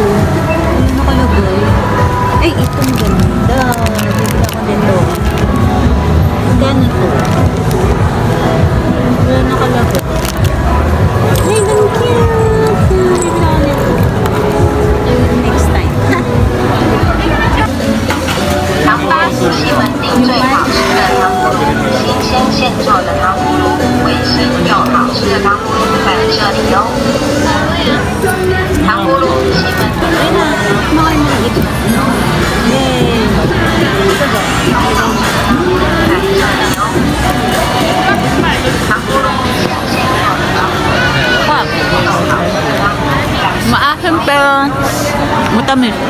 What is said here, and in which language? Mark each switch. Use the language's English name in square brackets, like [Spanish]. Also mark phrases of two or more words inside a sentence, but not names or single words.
[Filipino] Ano kalagay? Ay, itong ganda. Bibili ako dito. Gano'n to? Wala nakalagay. Ay, ganun cute. Bibili ako dito. [English] Next time. [Chinese] 长巴苏西门町最好吃的糖葫芦，新鲜现做的糖葫芦，卫生又好吃的糖葫芦在这里哟。糖葫芦西门町。 [Filipino] Ayun na. Kumakain mo ito. Yay! Wow. Maasim pero matamis.